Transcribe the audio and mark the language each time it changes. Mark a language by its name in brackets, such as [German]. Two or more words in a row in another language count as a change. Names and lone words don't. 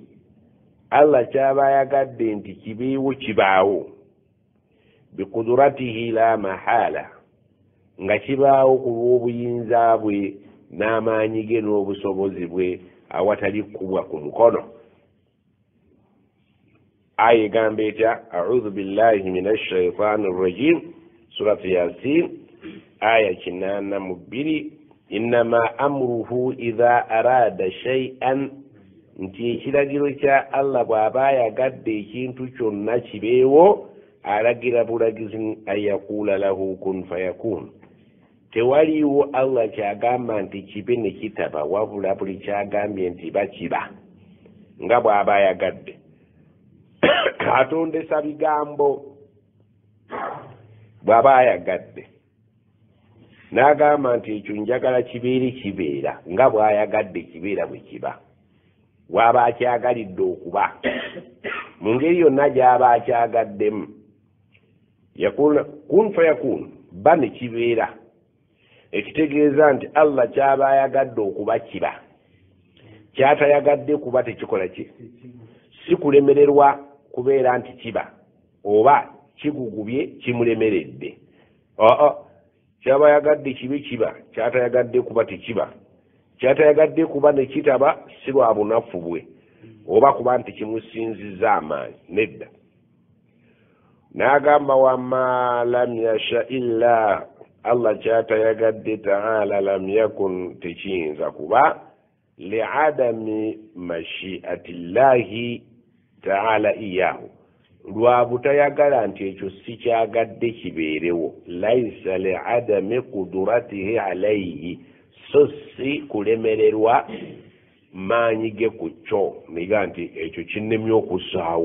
[Ganda] Allah kyaba ayagadde nti kibeewo kibaawo [Arabic] بقدرته لا محالة [Ganda] nga kibaawo ku lw'obuyinza bwe n'amaanyi ge n'obusobozi bwe awatali kubwa ku mukono. Aya egamba etya [Arabic] أعوذ بالله من الشيطان الرجيم [Ganda] surati Yasin aya 82 [Arabic] إنما أمره إذا أراد شيئا [Ganda] nti ekiragiro kya Allah bw'aba ayagadde ekintu kyonna kibeewo alagira bulagizi [Arabic] أن يقول له كن فيكون. [Ganda] Tewaliiwo Allah kyagamba nti kibe ne kitaba wabula buli kyagambye nti bakiba nga bw'aba ayagadde. Atondesa bigambo bw'aba ayagadde n'agamba nti ekyo njagala kibeere kibeera nga bw'ayagadde kibeera bwe kiba. Bw'aba akyagalidde okuba mu ngeri yonna gy'aba akyagaddemu yakuna [Arabic] كن فيكون [Ganda] ba ne kibeera. Ekitegeeza nti Allah kyaba ayagadde okuba kiba, kyatayagadde kuba tekikola ki, si kulemererwa kubeera nti kiba oba kigugubye kimulemeredde. Kyaba yagadde kibe kiba, kyatayagadde kuba tekiba. Kyatayagadde kuba ne kitaba si lwa bunafu bwe oba kuba nti kimusinzizza amaanyi, nedda. N'agamba [Arabic] وما لم يشأ [Ganda] illa Allah kyatayagadde ta'ala [Arabic] لم يكن [Ganda] tekiyinza kuba [Arabic] لعدم مشيئة الله تعالى إياه [Ganda] lwa butayagala nti ekyo si kyagadde kibeerewo. [Arabic] ليس لعدم قدرته عليه [Ganda] so si kulemererwa maanyi ge ku kyo niga nti ekyo kinnemye okussaawo.